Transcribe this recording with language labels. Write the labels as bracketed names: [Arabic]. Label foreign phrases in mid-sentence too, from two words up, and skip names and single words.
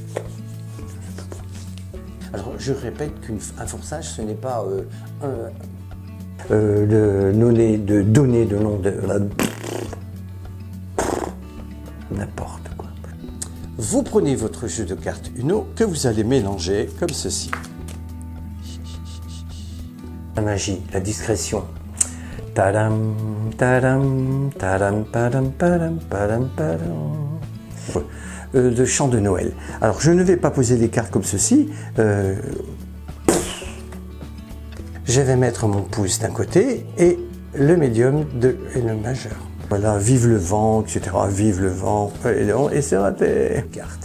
[French] Alors je répète qu'un forçage ce n'est pas donner de nom de n'importe quoi. Vous prenez votre jeu de cartes Uno que vous allez mélanger comme ceci. La magie, la discrétion. Tadam, tadam, tadam, padam, padam, padam, padam. De chant de Noël. Alors je ne vais pas poser les cartes comme ceci. Je vais mettre mon pouce d'un côté et le médium et le majeur. Voilà, vive le vent, etc. Vive le vent. Et c'est raté. Carte.